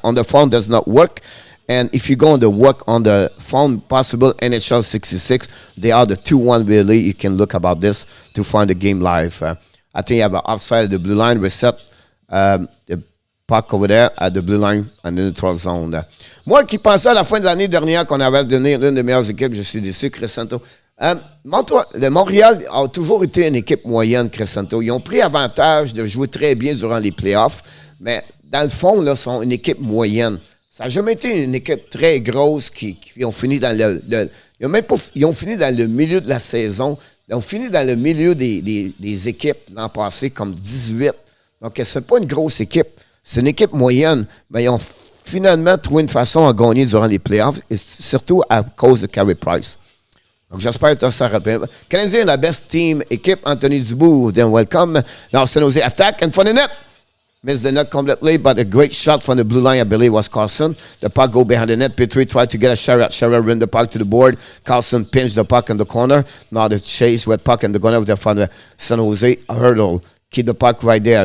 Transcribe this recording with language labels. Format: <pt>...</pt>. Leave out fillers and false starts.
<en>On the phone does not work. And if you go on the work on the phone, possible NHL 66, they are the 2-1 really. You can look about this to find the game live. I think you have an offside of the blue line. Reset the puck over there at the blue line and the neutral zone.</en> <fr>Moi qui pensais à la fin de l'année dernière qu'on avait donné l'une des meilleures équipes, je suis déçu, Crescento. Le Montréal a toujours été une équipe moyenne, Crescento. Ils ont pris avantage de jouer très bien durant les playoffs, mais dans le fond, là, sont une équipe moyenne. Ça n'a jamais été une équipe très grosse qui ont fini dans ils ont fini dans le milieu de la saison. Ils ont fini dans le milieu des équipes l'an passé comme 18. Donc, ce n'est pas une grosse équipe. C'est une équipe moyenne. Mais ils ont finalement trouvé une façon à gagner durant les playoffs, et surtout à cause de Carey Price. Donc, j'espère que ça rappelle.</fr> <en>Canadien, la best team, équipe, Anthony Dubois, then welcome. Now, San Jose attack and for the net. Missed the net completely, but a great shot from the blue line, I believe, was Carlson. The puck go behind the net. Petry tried to get a Chiarot. Chiarot ran the puck to the board. Carlson pinched the puck in the corner. Now the chase with puck in the corner from the San Jose Hurdle. Keep the puck right there.</en>